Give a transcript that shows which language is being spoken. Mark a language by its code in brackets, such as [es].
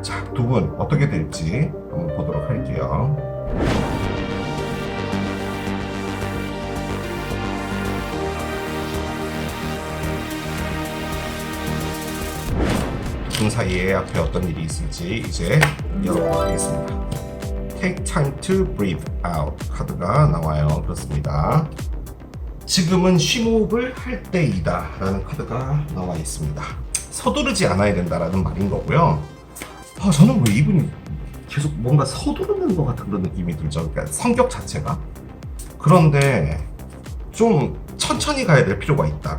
[ko] 자, 두 분 어떻게 될지 한번 보도록 할게요. 두 분 사이에 앞에 어떤 일이 있을지 이제 열어보도록 하겠습니다. [en] Take time to breathe out [ko] 카드가 나와요. 그렇습니다. 지금은 심호흡을 할 때이다 라는 카드가 나와 있습니다. 서두르지 않아야 된다라는 말인 거고요. 저는 왜 이분이 계속 뭔가 서두르는 것 같은 그런 느낌이 들죠. 그러니까 성격 자체가. 그런데 좀 천천히 가야 될 필요가 있다.